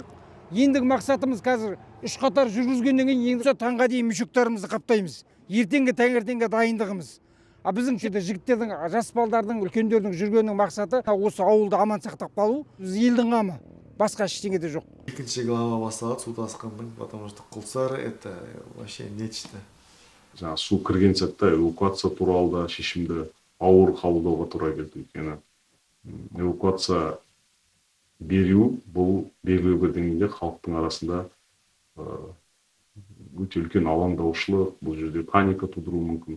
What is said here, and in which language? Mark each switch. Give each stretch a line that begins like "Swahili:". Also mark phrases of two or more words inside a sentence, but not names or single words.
Kazakh: Ендігі мақсатымыз қазір 3 қатар жүргізгеннен кейін енді таңға дейін мешектарымызды қаптаймыз. Ертеңгі таңертеңге дайындығымыз. Біздің жігіттердің, жас балдардың, үлкендердің жүргенінің мақсаты осы ауылды аман сақтап қалу. Біз елдің қамы. Басқа ештеңе де жоқ. 2-ші глава басталады су тасқынының,
Russian: потому что Құлсары это вообще нечто.
Kazakh: Жаңа су кірген сәтте эвакуация туралы да шешімді ауыр қабылдауға тура келді. Өйткені эвакуация беру бұл белгілі бір деңгейде халықтың арасында өте үлкен алаңдаушылық, бұл жерде паника тудыруы мүмкін.